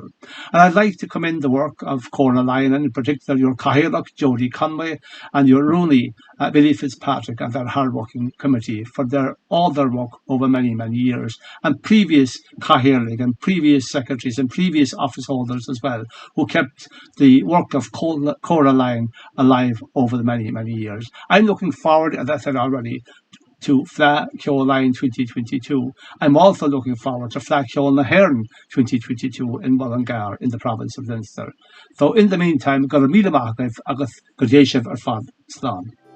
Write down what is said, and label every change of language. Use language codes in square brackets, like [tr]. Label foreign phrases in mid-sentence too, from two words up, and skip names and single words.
[en] And I'd like to commend the work of Chóra Line, and in particular your Cathaoirleach, Jody Conway, and your Rooney, Billy Fitzpatrick, and their hard-working committee for all their work over many, many years, and previous Cathaoirleach and previous secretaries and previous office holders as well, who kept the work of Chóra Line alive over the many, many years. I'm looking forward, as I said already, to Fleadh Cheoil Line 2022. I'm also looking forward to Fleadh Cheoil na HÉireann 2022 in Mullingar in the province of Leinster. So in the meantime, [ga] go míle maith agus go dté sibh ar fad slán.